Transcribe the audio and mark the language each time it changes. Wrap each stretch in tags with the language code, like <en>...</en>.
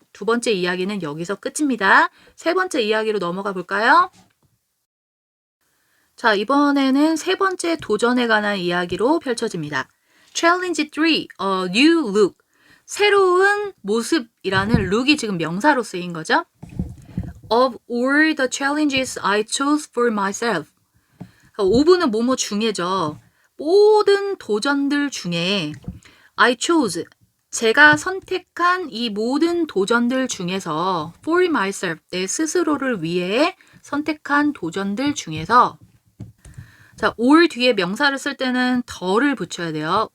<ko>두 번째 이야기는 여기서 끝입니다. 세 번째 이야기로 넘어가 볼까요? 자, 이번에는 세 번째 도전에 관한 이야기로 펼쳐집니다.</ko> <en>Challenge 3, A New Look.</en> <ko>새로운 모습이라는 룩이 지금 명사로 쓰인 거죠.</ko> <en>Of all the challenges I chose for myself.</en> <ko>5분은 뭐뭐 중에죠. 모든 도전들 중에</ko> <en>I chose.</en> <ko>제가 선택한 이 모든 도전들 중에서</ko> <en>for myself.</en> <ko>내 스스로를 위해 선택한 도전들 중에서 자, all 뒤에 명사를 쓸 때는 더를 붙여야 돼요.</ko>